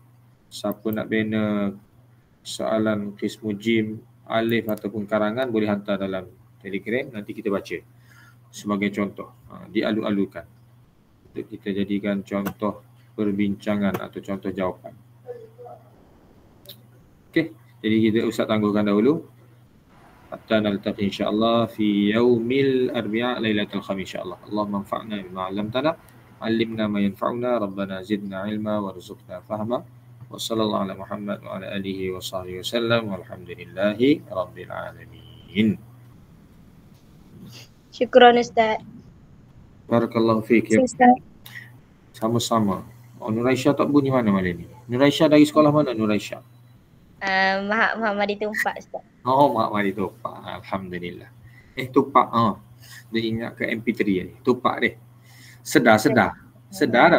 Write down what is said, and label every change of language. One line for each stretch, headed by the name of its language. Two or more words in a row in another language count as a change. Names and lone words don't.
Malay: Siapa nak bina soalan Qismu Jim, alif ataupun karangan boleh hantar dalam Telegram. Nanti kita baca sebagai contoh. Dialu-alukan. Untuk kita jadikan contoh perbincangan atau contoh jawapan. Okey, jadi kita Ustaz tangguhkan dahulu.
Arabic: حتى نلتقي إن شاء الله في يوم الأربعاء ليلة الخميس إن شاء الله. اللهم انفعنا بما علمتنا وعلمنا ما ينفعنا ربنا زدنا علما وارزقنا فهما. وصلى الله على محمد وعلى آله وصحبه وسلم والحمد لله رب العالمين.
Malay: Syukran Ustaz.
Arabic: بارك الله فيك.
Malay: Ustaz. Sama-sama. Nur Aisyah tak bunyi mana malam ni? Nur Aisyah dari sekolah mana Nur Aisyah? Muhammad Tumpak Ustaz. Oh, Muhammad Tumpak. Alhamdulillah. Tumpak. Dia ingat ke MP3 ni. Tumpak dia. Sedar tak?